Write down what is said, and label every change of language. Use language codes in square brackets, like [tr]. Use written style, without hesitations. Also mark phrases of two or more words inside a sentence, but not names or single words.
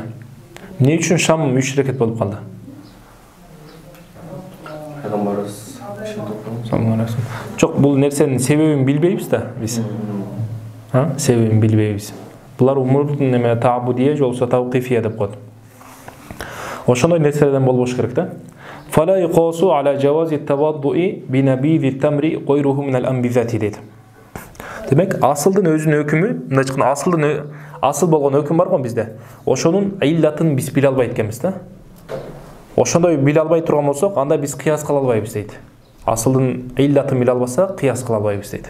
[ky] Эмне үчүн шам 3 рекет болуп калды? Жок, бул нерсенин себебин билбейбиз да биз. Себебин билбейбиз. Булар умур неме таабудия же болбосо тауқифия деп коет. Ошондой нерселерден болбош керек да. [ar] فلا يقاس على جواز التوضؤ بنبيذ التمر غيره من الأنبذة дейт. [ky] Демек, асылдын өзүнүн өкүмү, мындай айтканда асыл болгон өкүм бар го бизде. Ошонун иллатын биз биле албайт экенбиз да. Ошондой биле албай турган болсок, анда биз кыяс кыла албайбыз дейт. Асылдын иллатын биле албасак, кыяс кыла албайбыз дейт.